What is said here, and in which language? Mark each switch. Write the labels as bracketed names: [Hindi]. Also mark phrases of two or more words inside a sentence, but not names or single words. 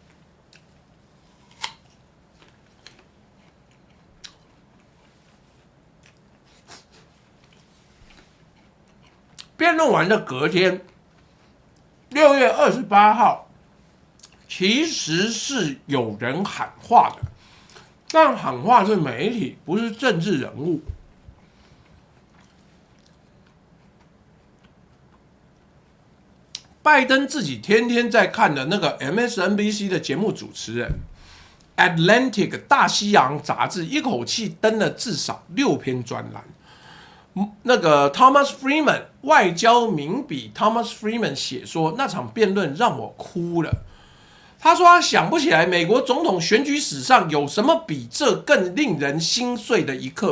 [Chinese] 辯論完的隔天，6月28號，其實是有人喊話的，但喊話是媒體，不是政治人物。拜登自己天天在看的那個 MSNBC 的節目主持人 ，Atlantic 大西洋雜誌一口氣登了至少6篇專欄。那個 Thomas Friedman 外交名筆 Thomas Friedman 寫說，那場辯論讓我哭了。他說他想不起來美國總統選舉史上有什麼比這更令人心碎的一刻。